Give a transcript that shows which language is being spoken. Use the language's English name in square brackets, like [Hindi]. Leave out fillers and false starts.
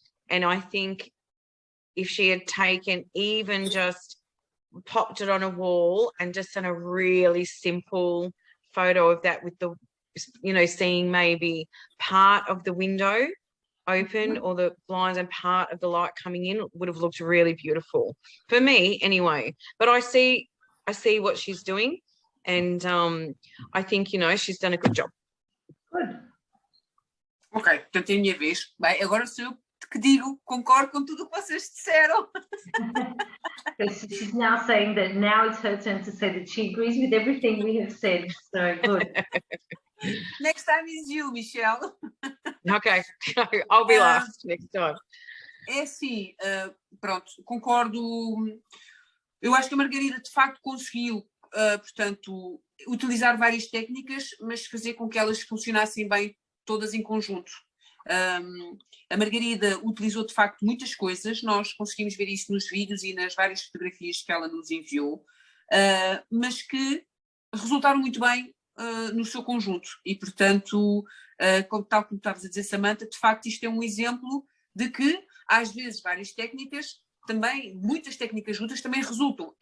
[English] And I think if she had taken even just popped it on a wall and just done a really simple photo of that with the, you know, seeing maybe part of the window open or the blinds and part of the light coming in, would have looked really beautiful for me anyway. But I see what she's doing, and I think, you know, she's done a good job. Good. [Portuguese] Ok, portanto é a minha vez. Bem, agora sou eu que digo, concordo com tudo o que vocês disseram. [English] She's now saying that now it's her turn to say that she agrees with everything we have said. So good. Next time is you, Michelle. Ok, I'll be last next time. [Portuguese] É assim, pronto, concordo. Eu acho que a Margarida de facto conseguiu, portanto, utilizar várias técnicas, mas fazer com que elas funcionassem bem todas em conjunto. A Margarida utilizou de facto muitas coisas, nós conseguimos ver isso nos vídeos e nas várias fotografias que ela nos enviou, mas que resultaram muito bem no seu conjunto e, portanto, tal como estavas a dizer, Samantha, de facto isto é um exemplo de que às vezes várias técnicas também, muitas técnicas juntas também resultam.